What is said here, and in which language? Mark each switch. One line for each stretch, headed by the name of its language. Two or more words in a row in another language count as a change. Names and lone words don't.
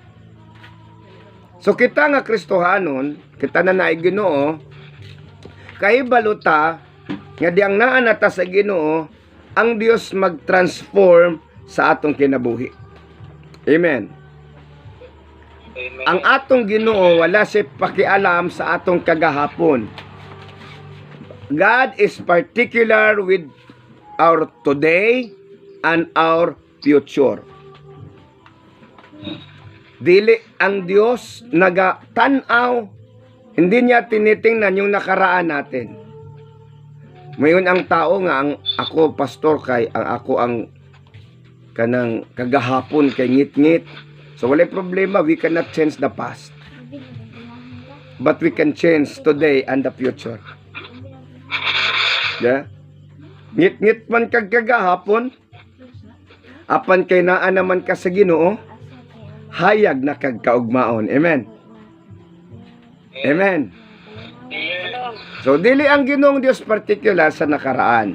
Cebuano: So kita nga Kristohanon, kita na naay Ginoo, kahibaluta nga diyang naanata sa Ginoo, ang Dios mag-transform sa atong kinabuhi. Amen. Amen. Ang atong Ginoo wala siya pakialam sa atong kagahapon.
English: God is particular with our today and our future.
Cebuano: Dili ang Dios nagatanaw,
Filipino: hindi niya tinitingnan yung nakaraan natin.
Cebuano: Mayon ang tao nga ang ako pastor kay ang ako ang kanang kagahapon kay ngit-ngit. So wala problema,
English: we cannot change the past. But we can change today and the future. Yeah?
Cebuano: Ngit-ngit man kag kagahapon, apan kay naa naman ka sa Ginoo, hayag na kag kaugmaon. Amen. Amen. So dili ang Ginoong Dios particular sa nakaraan.